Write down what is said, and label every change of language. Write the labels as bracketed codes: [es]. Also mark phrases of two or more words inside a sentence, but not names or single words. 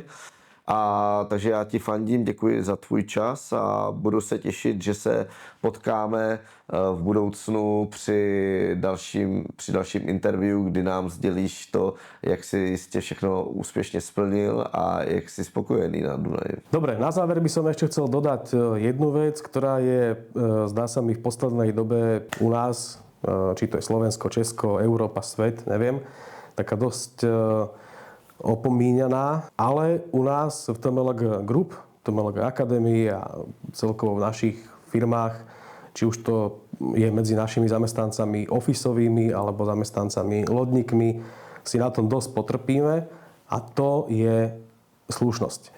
[cs] A takže já ti fandím, děkuji za tvůj čas a budu se těšit, že se potkáme v budoucnu při dalším interview, kdy nám sdělíš to, jak si jistě všechno úspěšně splnil a jak si spokojený na Dunaji. [sk] Dobre, na záver by som ešte chcel dodať jednu vec, ktorá je, zdá sa mi v poslednej dobe u nás, či to je Slovensko, Česko, Európa, svet, neviem, taká dosť opomíňaná, ale u nás v TMLG Group, TMLG Academy a celkovo v našich firmách, či už to je medzi našimi zamestnancami ofisovými alebo zamestnancami lodníkmi, si na tom dosť potrpíme a to je slušnosť.